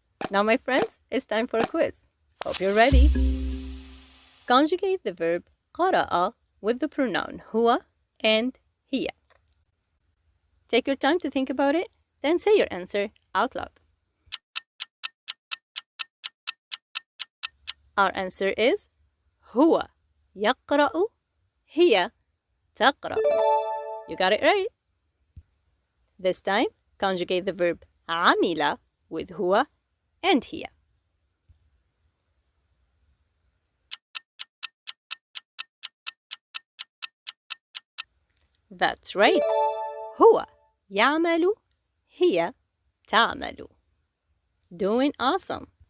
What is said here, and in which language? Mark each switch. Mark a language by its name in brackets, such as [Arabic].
[English] Now my friends, it's time for a quiz. Hope you're ready. Conjugate the verb قرأ with the pronoun هو and هي. Take your time to think about it, then say your answer out loud. Our answer is [Arabic] هو يقرأ هي تقرأ. [English] You got it right. This time, conjugate the verb عمل with هو and هي. That's right. [Arabic] هو يعمل هي تعمل. [English] Doing awesome.